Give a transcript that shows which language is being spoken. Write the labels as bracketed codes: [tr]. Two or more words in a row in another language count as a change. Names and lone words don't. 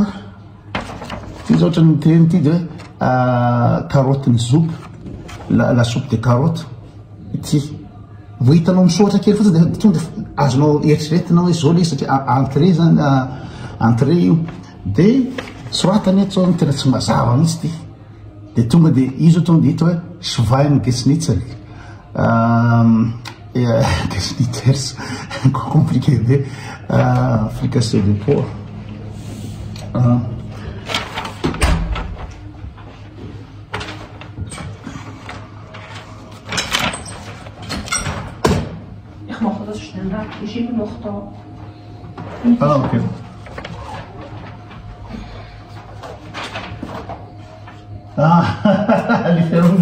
[mg] ohatra ny teny ty dia hoe carotte ny soupe [fr] la soupe de carotte [mg] ty vo hitanao misotra kely fotsiny dia tonga dia azonao eritreretina hoe zao le izy satria entrée zany entrée io dia soratany eto zao tena tsy mazava mihitsy ty dia tonga dia izy tonga dia hita hoe [de] Schweineschnitzel Geschnitzels [mg] compliqué be [fr] fricassé de porc [de] Ich mache das schnell weg, ist immer noch da. Okay. Lieferung.